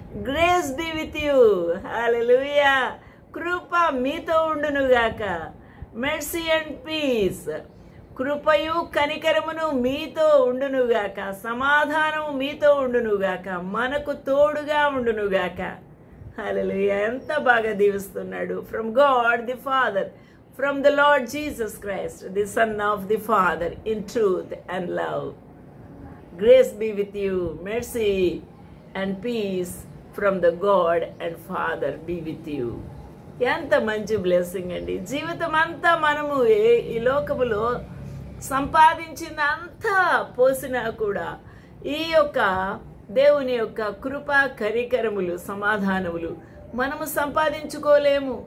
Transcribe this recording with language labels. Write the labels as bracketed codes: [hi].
[en] Grace be with you. Hallelujah. [te] కృప మీతో ఉండునుగాక. [en] mercy and peace, [te] కృపయు కనికరమును మీతో ఉండునుగాక, సమాధానము మీతో ఉండునుగాక, మనకు తోడుగా ఉండునుగాక. హల్లెలూయా. ఎంత బాగా దీవిస్తున్నాడు. [en] From God the Father, from the Lord Jesus Christ, the Son of the Father, in truth and love. Grace be with you, mercy and peace from the God and Father be with you. [te] ఎంత మంచి blessing అండి. జీవితం అంతా మనము ఈ లోకములో సంపాదించిందంతా పోసినా కూడా ఈ యొక్క దేవుని యొక్క కృపా కరికరములు, సమాధానములు మనము సంపాదించుకోలేము.